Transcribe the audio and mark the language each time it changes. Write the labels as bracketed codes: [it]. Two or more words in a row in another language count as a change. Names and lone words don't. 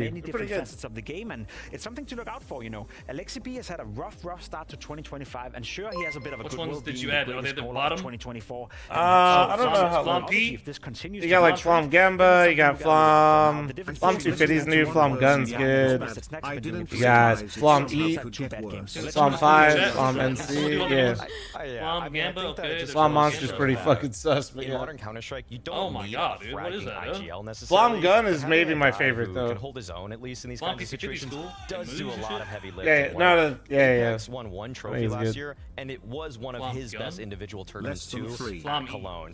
[en] Many different facets of the game, and it's something to look out for, you know. LXCB has had a rough start to 2025, and sure, he has a bit of a good will. Which ones did you add? Are they the bottom? 2024. I don't know how long. If this continues, you got like Flom Gamba, you got Flom 250's new, Flom Gun's good. You got Flom E, Flom 5, Flom NC, yeah. Flom Gamba, okay. Flom Monster's pretty fucking sus, but in yeah. modern Counter-Strike, you don't need dude, what is that, IGL necessarily. Flom Gun is maybe my favorite though. Can hold his own at least in these kinds of situations. Does do a lot of heavy lifting. Yeah. Won one trophy last year, and it was one of his best individual tournaments too at Cologne.